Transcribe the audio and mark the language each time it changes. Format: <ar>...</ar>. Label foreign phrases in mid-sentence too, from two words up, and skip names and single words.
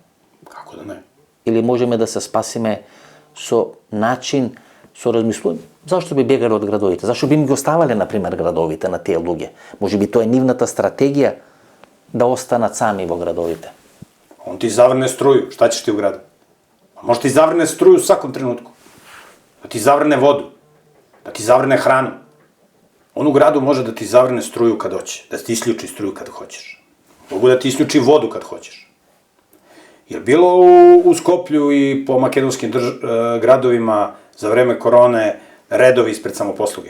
<mk>Како да не? Или можеме да се спасиме со начин, со размислување? Зашто би бегали од градовите? Зашто би ми ги оставале, например, градовите на тие луѓе? Може би тоа е нивната стратегија да останат сами во градовите.</mk> <sr>Он ти заврне струju, šta ćeš ti u gradu? Može ti zavrne struju u svakom trenutku. Da ti zavrne vodu, da ti zavrne hranu. On u gradu može da ti zavrne struju kad hoće, da ti isključi struju kad hoćeš. Mogu da ti isključi vodu kad hoćeš. Jer bilo u Skoplju i po makedonskim gradovima za vreme korone redovi ispred samoposluge?</sr>